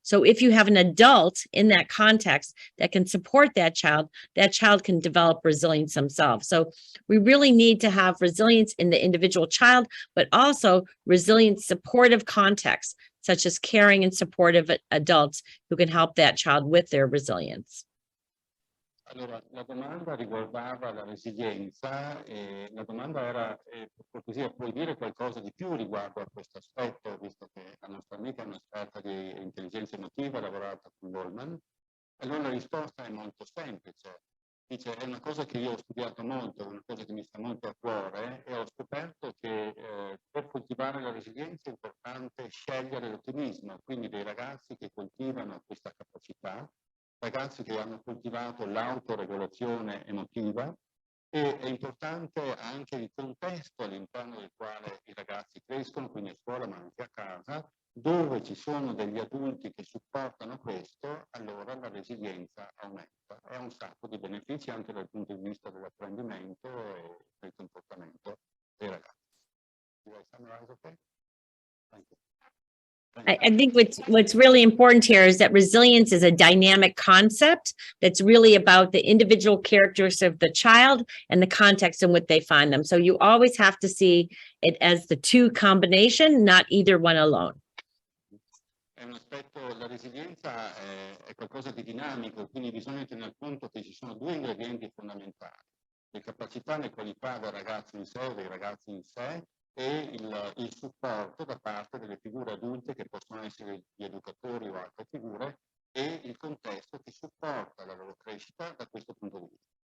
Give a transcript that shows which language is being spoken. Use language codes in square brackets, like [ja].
[en] So if you have an adult in that context that can support that child can develop resilience themselves. So we really need to have resilience in the individual child, but also resilient supportive contexts, such as caring and supportive adults who can help that child with their resilience. [it] Allora, la domanda riguardava la resilienza e la domanda era, per cortesia, puoi dire qualcosa di più riguardo a questo aspetto, visto che la nostra amica è un'esperta di intelligenza emotiva, ha lavorato con Goldman. Allora la risposta è molto semplice. Dice, è una cosa che io ho studiato molto, è una cosa che mi sta molto a cuore e ho scoperto che per coltivare la resilienza è importante scegliere l'ottimismo, quindi dei ragazzi che coltivano questa capacità ragazzi che hanno coltivato l'autoregolazione emotiva, e è importante anche il contesto all'interno del quale i ragazzi crescono, quindi a scuola ma anche a casa, dove ci sono degli adulti che supportano questo, allora la resilienza aumenta. Ha un sacco di benefici anche dal punto di vista dell'apprendimento e del comportamento dei ragazzi. [en] Did I summarize okay? Thank you. I think what's really important here is that resilience is a dynamic concept that's really about the individual characteristics of the child and the context in which they find them. So you always have to see it as the two combination, not either one alone. [it] È un aspetto, la resilienza è qualcosa di dinamico, quindi bisogna tener conto che ci sono due ingredienti fondamentali: le capacità e le qualità del ragazzo in sé o dei ragazzi in sé, e il supporto da parte delle figure adulte che possono essere gli educatori o altre figure, e il contesto che supporta la loro crescita da questo punto di vista.